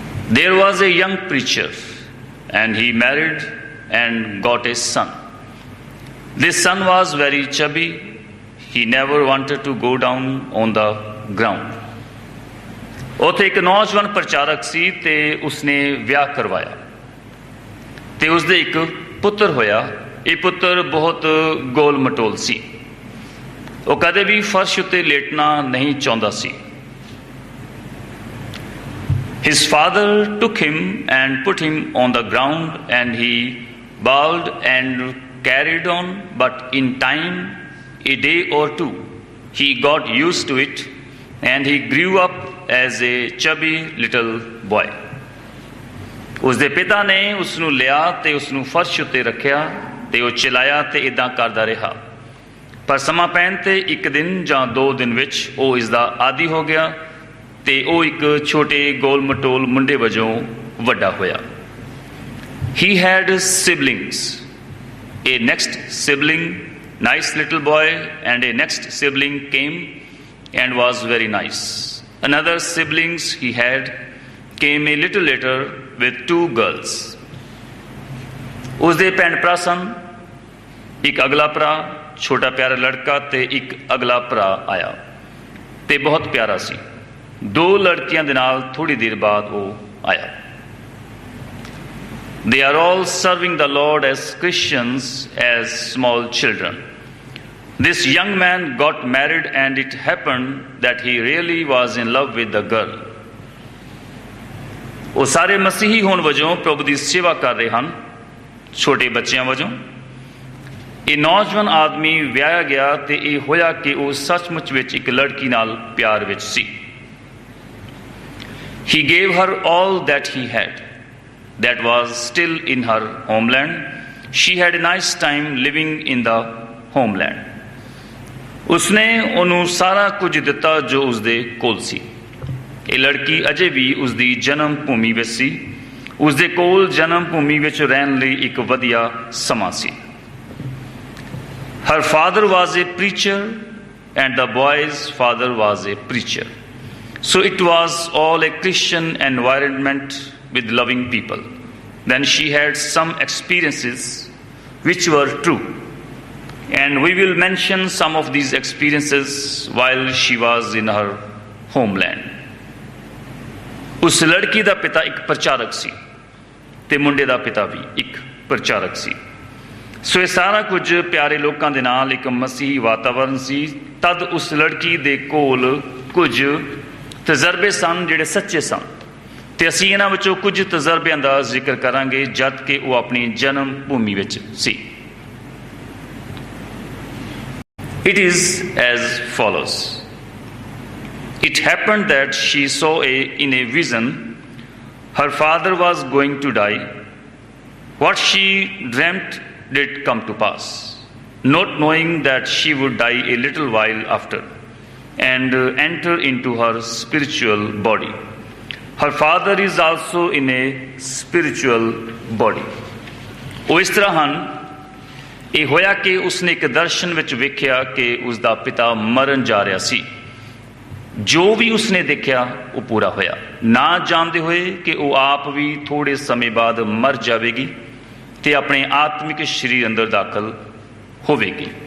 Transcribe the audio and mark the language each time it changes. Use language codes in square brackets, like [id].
[en] There was a young preacher and he married and got a son. This son was very chubby. He never wanted to go down on the ground. [pa] ਉੱਥੇ ਇੱਕ ਨੌਜਵਾਨ ਪ੍ਰਚਾਰਕ ਸੀ ਤੇ ਉਸਨੇ ਵਿਆਹ ਕਰਵਾਇਆ ਤੇ ਉਸਦੇ ਇੱਕ ਪੁੱਤਰ ਹੋਇਆ। ਇਹ ਪੁੱਤਰ ਬਹੁਤ ਗੋਲ ਮਟੋਲ ਸੀ। ਉਹ ਕਦੇ ਵੀ ਫਰਸ਼ ਉੱਤੇ ਲੇਟਣਾ ਨਹੀਂ ਚਾਹੁੰਦਾ ਸੀ। [en] His father took him and put him on the ground and he bawled and carried on, but in time, a day or two, he got used to it and he grew up as a chubby little boy. [pa] ਉਸਦੇ ਪਿਤਾ ਨੇ ਉਸਨੂੰ ਲਿਆ ਤੇ ਉਸਨੂੰ ਫਰਸ਼ ਉੱਤੇ ਰੱਖਿਆ ਤੇ ਉਹ ਚਲਾਇਆ ਤੇ ਇੱਦਾਂ ਕਰਦਾ ਰਿਹਾ। ਪਰ ਸਮਾਂ ਪੈਣ ਤੇ ਇੱਕ ਦਿਨ ਜਾਂ 2 ਦਿਨ ਵਿੱਚ ਉਹ ਇਸਦਾ ਆਦੀ ਹੋ ਗਿਆ ਤੇ ਉਹ ਇੱਕ ਛੋਟੇ ਗੋਲ ਮਟੋਲ ਮੁੰਡੇ ਵਜੋਂ ਵੱਡਾ ਹੋਇਆ। [en] He had siblings. A next sibling, nice little boy, and a next sibling came and was very nice. Another siblings he had came a little later with 2 girls. [pa] ਉਸਦੇ ਭੈਣ ਭਰਾ ਸਨ। ਇੱਕ ਅਗਲਾ ਭਰਾ, ਛੋਟਾ ਪਿਆਰਾ ਲੜਕਾ ਤੇ ਇੱਕ ਅਗਲਾ ਭਰਾ ਆਇਆ ਤੇ ਬਹੁਤ ਪਿਆਰਾ ਸੀ। 2 ਲੜਕੀਆਂ ਦੇ ਨਾਲ ਥੋੜੀ ਦੇਰ ਬਾਅਦ ਉਹ ਆਇਆ। [en] They are all serving the Lord as Christians, as small children. This young man got married and it happened that he really was in love with the girl. [pa] ਉਹ ਸਾਰੇ ਮਸੀਹੀ ਹੋਣ ਵਜੋਂ ਪ੍ਰਭੂ ਦੀ ਸੇਵਾ ਕਰ ਰਹੇ ਹਨ, ਛੋਟੇ ਬੱਚਿਆਂ ਵਜੋਂ। ਇਹ ਨੌਜਵਾਨ ਆਦਮੀ ਵਿਆਹਿਆ ਗਿਆ ਤੇ ਇਹ ਹੋਇਆ ਕਿ ਉਹ ਸੱਚਮੁੱਚ ਵਿੱਚ ਇੱਕ ਲੜਕੀ ਨਾਲ ਪਿਆਰ ਵਿੱਚ ਸੀ। [en] He gave her all that he had, that was still in her homeland. She had a nice time living in the homeland. [pa] ਉਸਨੇ ਉਹਨੂੰ ਸਾਰਾ ਕੁਝ ਦਿੱਤਾ ਜੋ ਉਸਦੇ ਕੋਲ ਸੀ। ਇਹ ਲੜਕੀ ਅਜੇ ਵੀ ਉਸਦੀ ਜਨਮ ਭੂਮੀ ਵਿੱਚ ਸੀ। ਉਸਦੇ ਕੋਲ ਜਨਮ ਭੂਮੀ ਵਿੱਚ ਰਹਿਣ ਲਈ ਇੱਕ ਵਧੀਆ ਸਮਾਂ ਸੀ। [en] Her father was a preacher and the boy's father was a preacher. So it was all a Christian environment with loving people. Then she had some experiences which were true. And we will mention some of these experiences while she was in her homeland. [pa] ਉਸ ਲੜਕੀ ਦਾ ਪਿਤਾ ਇੱਕ ਪ੍ਰਚਾਰਕ ਸੀ ਤੇ ਮੁੰਡੇ ਦਾ ਪਿਤਾ ਵੀ ਇੱਕ ਪ੍ਰਚਾਰਕ ਸੀ। ਸੋ ਇਹ ਸਾਰਾ ਕੁਝ ਪਿਆਰੇ ਲੋਕਾਂ ਦੇ ਨਾਲ ਇੱਕ ਮਸੀਹੀ ਵਾਤਾਵਰਨ ਸੀ। ਤਦ ਉਸ ਲੜਕੀ ਦੇ ਕੋਲ ਕੁਝ ਤਜਰਬੇ ਸਨ ਜਿਹੜੇ ਸੱਚੇ ਸਨ ਤੇ ਅਸੀਂ ਇਹਨਾਂ ਵਿੱਚੋਂ ਕੁਝ ਤਜਰਬਿਆਂ ਦਾ ਜ਼ਿਕਰ ਕਰਾਂਗੇ ਜਦ ਕਿ ਉਹ ਆਪਣੀ ਜਨਮ ਭੂਮੀ ਵਿੱਚ ਸੀ। [en] It is as follows. It happened that she saw in a vision her father was going to die. What she dreamt did come to pass, not knowing that she would die a little while after and enter into her spiritual body. Her father is also in a spiritual body. [pa] ਉਹ ਇਸ ਤਰ੍ਹਾਂ ਹਨ। ਇਹ ਹੋਇਆ ਕਿ ਉਸਨੇ ਇੱਕ ਦਰਸ਼ਨ ਵਿੱਚ ਵੇਖਿਆ ਕਿ ਉਸਦਾ ਪਿਤਾ ਮਰਨ ਜਾ ਰਿਹਾ ਸੀ। ਜੋ ਵੀ ਉਸਨੇ ਦੇਖਿਆ ਉਹ ਪੂਰਾ ਹੋਇਆ, ਨਾ ਜਾਣਦੇ ਹੋਏ ਕਿ ਉਹ ਆਪ ਵੀ ਥੋੜ੍ਹੇ ਸਮੇਂ ਬਾਅਦ ਮਰ ਜਾਵੇਗੀ ਤੇ ਆਪਣੇ ਆਤਮਿਕ ਸਰੀਰ ਅੰਦਰ ਦਾਖਲ ਹੋਵੇਗੀ।